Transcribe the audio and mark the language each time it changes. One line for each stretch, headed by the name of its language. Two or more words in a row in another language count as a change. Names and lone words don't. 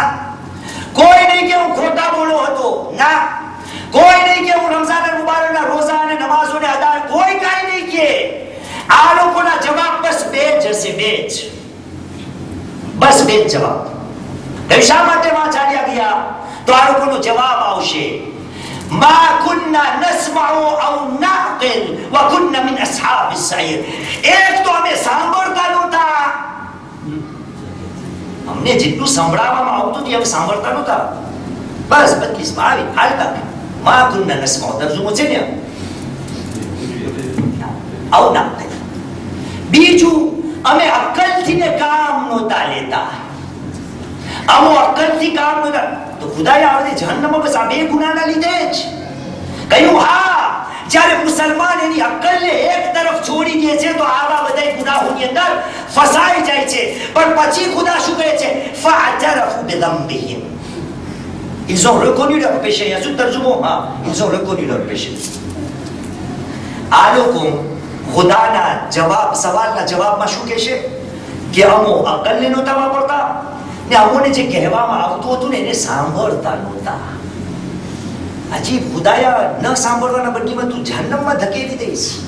Gujarati: કોઈ નહીં કે હું ખોટા બોલો હતો, ના. કોઈ નહીં કે હું રમઝાન મુબારકના રોઝા અને નમાઝોને અદા, કોઈ કાંઈ નહીં કે. આ લોકોના જવાબ બસ બે જ હશે, બે જ, બસ બે જ જવાબ. શા માટે માં ચાલ્યા ગયા? તો આ લોકોનો જવાબ આવશે,
Arabic: ما كنا نسمع او نعقل وكنا من اصحاب السعير.
Gujarati: એક તો અમે સાંભળતા નહોતા, અમને જેટલું સંભળાવવામાં આવતું હતું અમે સાંભળતા નહોતા, બસ 32 માં આવી હાલતા.
Arabic: ما كنا نسمع
Gujarati: તર્જુમો છે ને,
Arabic: او نعقل.
Gujarati: બીજું, અમે અક્કલથી ને કામ નહોતા લેતા, અમો અક્કલથી કામ નહોતા. તો ખુદાએ આવતી જહન્નમમાં બસ આ બે ગુનાના લીધે જ કહ્યું. હા, જ્યારે મુસલમાન એની અક્કલને એક તરફ છોડી દે છે તો આવા બધા ગુનાહોની અંદર ફસાઈ જાય છે. પણ પછી ખુદા શું કહે છે?
Arabic: فاعترفوا بذنبهم.
French: Ils ont reconnu leur péché. Il y a tout તર્જુમો, હા, ils ont reconnu leur péché.
Gujarati: આ લોકો ખુદાના જવાબ, સવાલના જવાબમાં શું કહેશે કે અમો અક્કલને નહોતા વાપરતા ને અમોને જે કહેવામાં આવતું હતું ને એને સાંભળતા નહોતા. હજી ખુદાયા ન સાંભળવાના બદલીમાં તું જહન્નમમાં ધકેલી દઈશ.